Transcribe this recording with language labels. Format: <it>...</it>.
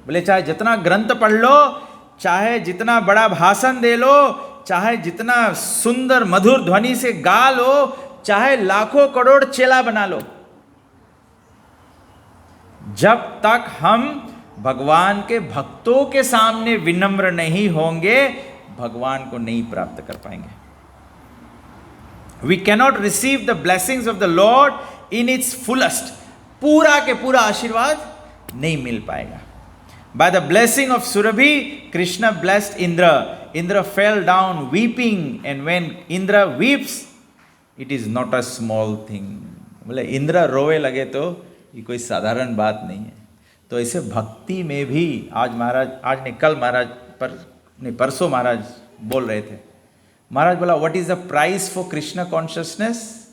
<hi>बोले चाहे जितना ग्रंथ पढ़ लो, चाहे जितना बड़ा भाषण दे लो, चाहे जितना सुंदर मधुर ध्वनि से गा लो, चाहे लाखों करोड़ चेला बना लो, जब तक हम भगवान के भक्तों के सामने विनम्र नहीं होंगे, भगवान को नहीं प्राप्त कर पाएंगे।</hi> <en>We cannot receive the blessings of the lord in its fullest.</en> <hi>पूरा के पूरा आशीर्वाद नहीं मिल पाएगा।</hi> <en>By the blessing of Surabhi, Krishna blessed Indra. Indra fell down weeping, and when Indra weeps, it is not a small thing.</en> <hi>बोले इंद्र रोवे लगे तो ये कोई साधारण बात नहीं है। तो ऐसे भक्ति में भी आज महाराज, आज नहीं कल महाराज, परसों महाराज बोल रहे थे। महाराज बोला,</hi> <en>What is the price for Krishna consciousness?</en>